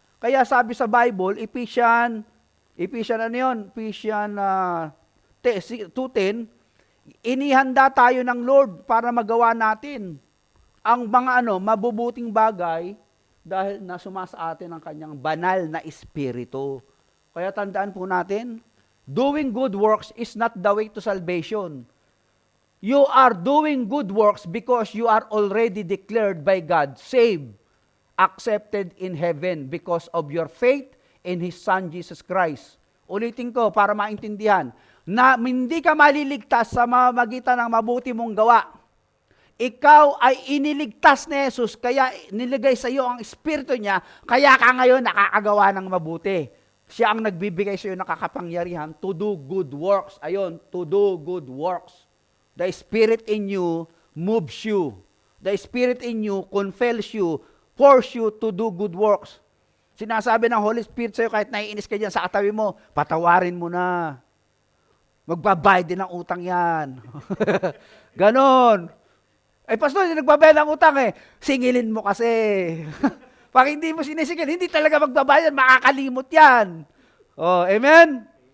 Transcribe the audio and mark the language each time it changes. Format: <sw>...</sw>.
<tl>Kaya sabi sa Bible, Ephesians 2:10, inihanda tayo ng Lord para magawa natin ang mga mabubuting bagay dahil nasuma sa atin ang kanyang banal na espiritu. Kaya tandaan po natin,</tl> <en>doing good works is not the way to salvation. You are doing good works because you are already declared by God saved, accepted in heaven because of your faith in His Son Jesus Christ.</en> <tl>Ulitin ko para maintindihan, na hindi ka maliligtas sa mamagitan ng mabuti mong gawa. Ikaw ay iniligtas ni Jesus, kaya nilagay sa iyo ang Espiritu niya, kaya ka ngayon nakakagawa ng mabuti. Siya ang nagbibigay sa iyo ng kakapangyarihan</tl> <en>to do good works.</en> <tl>Ayun,</tl> <en>to do good works. The Spirit in you moves you. The Spirit in you compels you, force you to do good works.</en> <tl>Sinasabi ng Holy Spirit sa iyo, kahit naiinis ka dyan sa katabi mo, patawarin mo na. Magbabayad din ng utang yan. Ganon. Pastor, hindi nagbabayad ng utang eh. Singilin mo kasi. Pag hindi mo sinisingil, hindi talaga magbabayad, makakalimot yan. Amen?</tl>